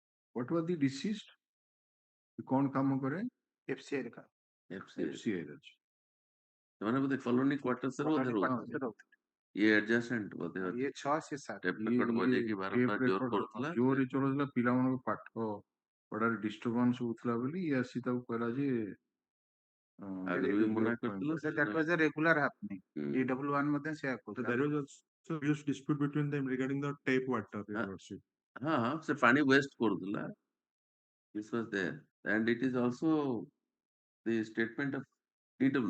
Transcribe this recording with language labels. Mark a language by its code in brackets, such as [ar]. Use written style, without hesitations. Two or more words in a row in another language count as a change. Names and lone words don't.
[en] What was the deceased? [hi] कौन काम करे? [or] FCI ରେ କା FCI रे ଅଛି। ସେମାନେ ବୋଧେ [en] colony quarters [or] ରେ ବୋଧେ କଲୋନି ରହୁଥିଲେ। ରହୁଥିଲେ। ଇଏ adjacent ବୋଧେ [hi] ये 6 से 7 [en] tape record [or] ବଜେଇକି ବାରମ୍ବାର ଜୋର କରୁଥିଲା। ଜୋରରେ ଚଲଉଥିଲା, ପିଲାମାନଙ୍କ ପାଠ ପଢାରେ ଡିଷ୍ଟର୍ବାନ୍ସ ହଉଥିଲା ବୋଲି ଇଏ ଆସି ତାକୁ କହିଲା ଯେ ଆଗରୁ ବି ମନା କରିଥିଲା। [en] that was a regular happening. [or] DW1 ମଧ୍ୟ ସେୟା [en] So [or] କହୁଥିଲା। [en] there was also huge dispute between them regarding the tape water, Your Lordship. [or] ହଁ ହଁ ସେ ପାଣି ୱେଷ୍ଟ କରୁଥିଲା। [en] This was there and it is also the statement of DW.